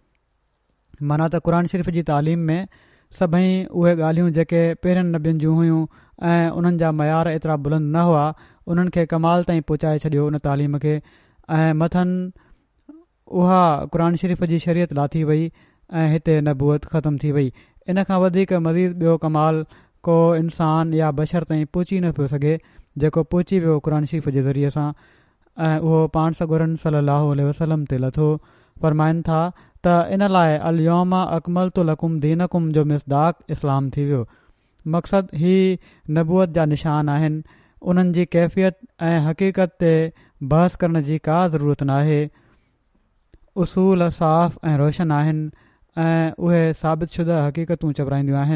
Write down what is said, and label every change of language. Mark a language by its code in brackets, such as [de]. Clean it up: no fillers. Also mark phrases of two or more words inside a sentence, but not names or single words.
[sd] माना त क़ुर शरीफ़ जी तालीम में सभई उहे ॻाल्हियूं जेके पहिरियनि नबियुनि जूं हुयूं ऐं उन्हनि जा मयार एतिरा बुलंद न हुआ, उन्हनि खे कमाल ताईं पहुचाए छॾियो उन तालीम खे, ऐं मथनि उहा क़ुर शरीफ़ जी शरीयत लाथी वई ऐं हिते नबूअत ख़तमु थी वई। इन खां वधीक मज़ीद ॿियो कमाल को इंसान या बशर ताईं पहुची न पियो सघे जेको पहुची वियो क़ुर शरीफ़ जे ज़रिए सां, ऐं उहो पाण सॻोरनि [ar] صلى الله عليه وسلم [sd] ते लथो। फ़रमाइनि था त इन लाइ [ar] اليوم أكملت لكم دينكم [sd] जो मिसदाक इस्लाम थी वियो। मक़सदु ही नबूअत जा निशान आहिनि, उन्हनि जी कैफ़ियत ऐं हक़ीक़त ते बहस करण जी का ज़रूरत नाहे। उसूल साफ़ ऐं रोशन आहिनि ऐं उहे साबित शुदा हक़ीक़तूं चवराईंदियूं आहिनि।